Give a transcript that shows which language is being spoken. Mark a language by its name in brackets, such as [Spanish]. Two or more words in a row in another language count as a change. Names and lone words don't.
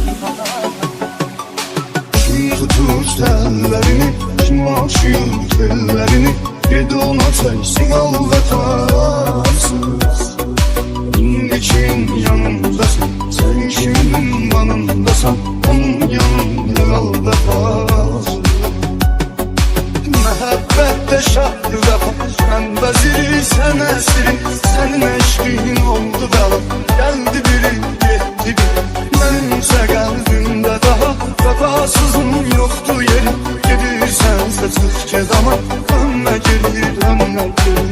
[Turkish] Kim tutur tellerini, kim açıyor tellerini. Bir ona çeksin al vefasız. [Azerbaijani] İndi kim yanındasın, sen kimin yanındasan. [Turkish] Onun yanında kal vefasız. [Azerbaijani] Məhəbbətdə şahdı vəfa, mən vəziri, sən əsiri. Sənin eşqin oldu bəla, gəldi biri, getdi biri. Mənimsə qəlbimdə daha vəfasızın yoxdur yeri. Gedirsənsə çıx get ama dönmə geri, dönmə geri.